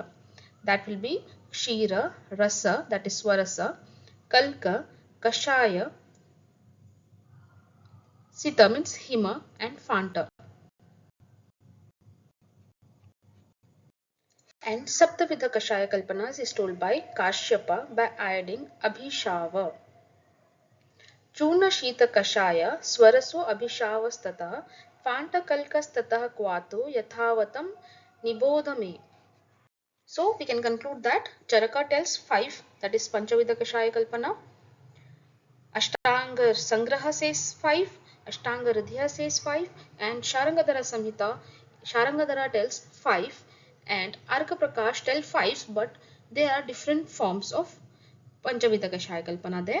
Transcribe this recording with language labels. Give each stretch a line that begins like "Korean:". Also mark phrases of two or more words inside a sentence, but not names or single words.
English: That will be Kshira, Rasa, that is Swarasa, Kalka, Kashaya, Sita means Hima, and Fanta. And Saptavidha Kashaya Kalpanas is told by Kashyapa by adding Abhishava.
Sanskrit: चूर्ण शीत कषाय स्वरसो अभिषवस्तथा फाण्टकल्कस्तथा क्वाथो यथावत्तं निबोध मे.
English: So we can conclude that Charaka tells 5, that is Panchavidha Kashaya Kalpana. Ashtanga Sangraha says 5, Ashtanga Hridaya says 5, and Sharangadhara Samhita, Sharangadhara tells 5, and Arka Prakash tells 5, but there are different forms of Panchavidha Kashaya Kalpana there.